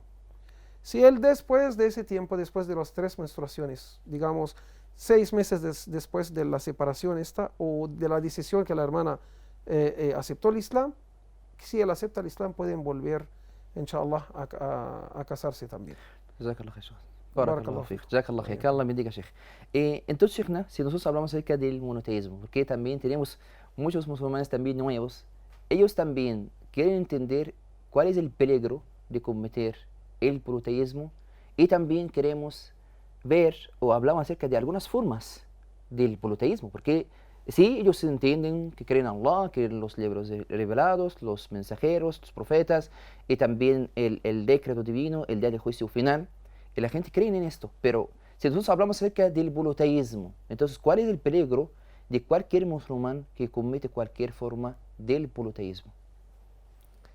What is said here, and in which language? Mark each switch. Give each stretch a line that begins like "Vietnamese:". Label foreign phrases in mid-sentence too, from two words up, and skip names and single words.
Spanish: Si él después de ese tiempo, después de las 3 menstruaciones, digamos 6 meses después de la separación o de la decisión que la hermana aceptó el Islam, si él acepta el Islam pueden volver, inshallah, a casarse también.
Arabic: جزاك الله خير. بارك الله فيك. جزاك الله خير.
Spanish: Que Allah bendiga, Sheikh. Entonces, Sheikhna, si nosotros hablamos acerca del monoteísmo, porque también tenemos muchos musulmanes también nuevos, ellos también quieren entender cuál es el peligro de cometer el politeísmo y también queremos ver o hablamos acerca de algunas formas del politeísmo, porque sí, ellos entienden que creen en Allah, creen los libros revelados, los mensajeros, los profetas y también el decreto divino, el día del juicio final, y la gente cree en esto, pero si nosotros hablamos acerca del politeísmo, entonces ¿cuál es el peligro de cualquier musulmán que comete cualquier forma del politeísmo?